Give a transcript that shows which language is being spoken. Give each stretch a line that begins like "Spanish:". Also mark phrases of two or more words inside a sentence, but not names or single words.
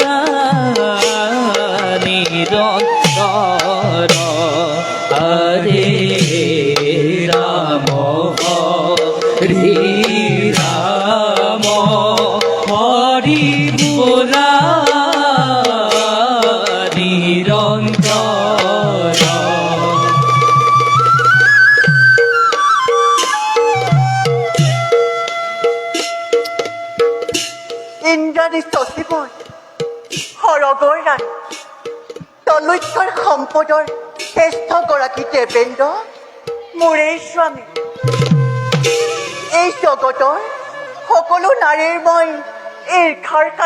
Assamese: নিৰন্তৰ হৰে ৰামো হৰে ৰামো হৰে বোলা নিৰন্তৰ ইন্দ্ৰাণী শশীবন সৰগৰ ৰাণী তলৈকৰ সম্পদৰ শ্ৰেষ্ঠ গৰাকী দেৱেন্দ্ৰ মোৰেই স্বামী এই জগতৰ সকলো নাৰীৰ মই ঈৰ্ষাৰ